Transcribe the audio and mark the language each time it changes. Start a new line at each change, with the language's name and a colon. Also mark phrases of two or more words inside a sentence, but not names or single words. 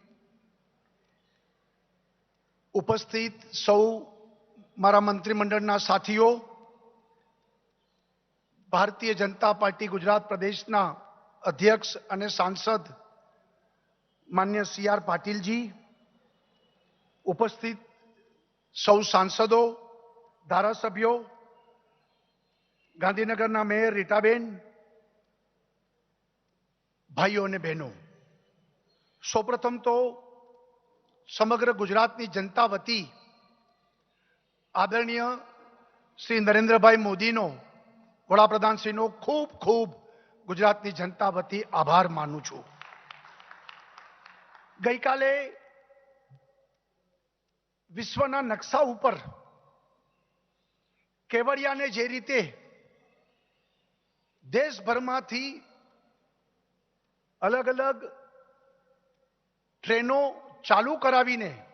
Gujarati: ઉપસ્થિત સૌ મારા મંત્રીમંડળના સાથીઓ, ભારતીય જનતા પાર્ટી ગુજરાત પ્રદેશના અધ્યક્ષ અને સાંસદ માન્ય CR પાટિલ જી, ઉપસ્થિત સૌ સાંસદો, ધારાસભ્યો, ગાંધીનગરના મેયર રીટાબેન, ભાઈઓ ને બહેનો, સૌપ્રથમ તો સમગ્ર ગુજરાતની જનતા વતી આદરણીય શ્રી નરેન્દ્રભાઈ મોદીનો વડાપ્રધાન શ્રીનો ખૂબ ખૂબ ગુજરાતની જનતા વતી આભાર માનું છું। ગઈ કાલે વિશ્વના નકશા ઉપર કેવડિયાને જે રીતે દેશભરમાંથી અલગ અલગ ટ્રેનો ચાલુ કરાવીને